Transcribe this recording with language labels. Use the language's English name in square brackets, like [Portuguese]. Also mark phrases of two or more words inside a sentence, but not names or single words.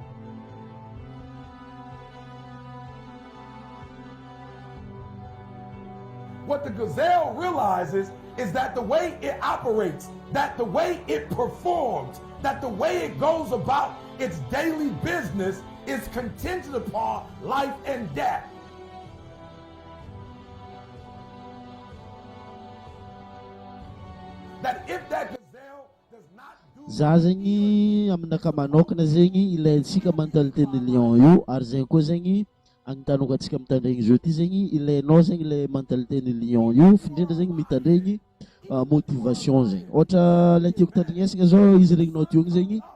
[English] What the gazelle realizes is that the way it operates, that the way it performs, that the way it goes about its daily business is contingent upon life and death. That if that gazelle does not do [Malagasy] za zegny aminaka manokana zegny ilaintsika mentalité ny lion io ary zegny koa zegny agnitanoko atsika mitandregny jeu ty zegny ilainao zegny le mentalité ny lion io findrindra zegny mitandregny motivation zegny ohatra le tiako tandregnesagna zao izy regninao tiogny zegny